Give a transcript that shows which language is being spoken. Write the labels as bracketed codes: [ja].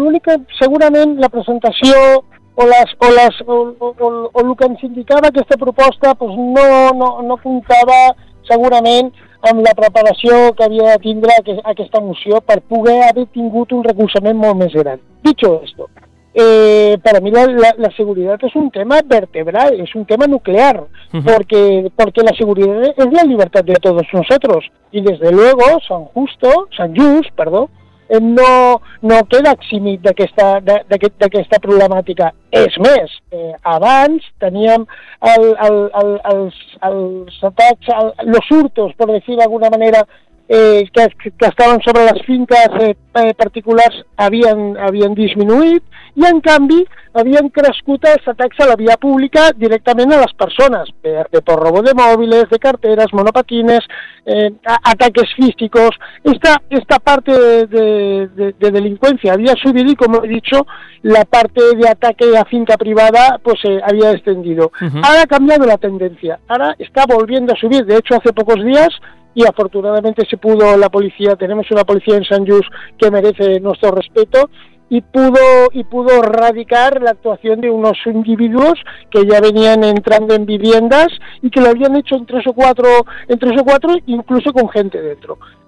[ca] L'única, segurament, la presentació o el que ens indicava aquesta proposta pues no comptava, segurament, amb la preparació que havia de tindre aquesta moció per poder haver tingut un recolzament molt més gran. [es] Dicho esto, para mí la seguridad es un tema vertebral, es un tema nuclear, porque la seguridad es la libertad de todos nosotros. Y desde luego, [ca] Sant Just, no queda eximit d'aquesta problemàtica. És més, abans teníem els atacs, [es] los hurtos, por decir de alguna manera, [ca] que estaven sobre les finques particulars havien disminuït i, en canvi, havien crescut els atacs a la via pública directament a les persones, [es] de por robo [ca] de mòbils, de carteres, [es] monopatines, ataques físicos. Esta parte de delincuencia había subido y, como he dicho, la parte de ataque a finca privada pues había descendido. Uh-huh. Ahora ha cambiado la tendencia, ahora está volviendo a subir. De hecho, hace pocos días, y afortunadamente se pudo la policía, tenemos una policía en Sant Just que merece nuestro respeto, y pudo erradicar la actuación de unos individuos que ya venían entrando en viviendas y que lo habían hecho en tres o cuatro, incluso con gente dentro.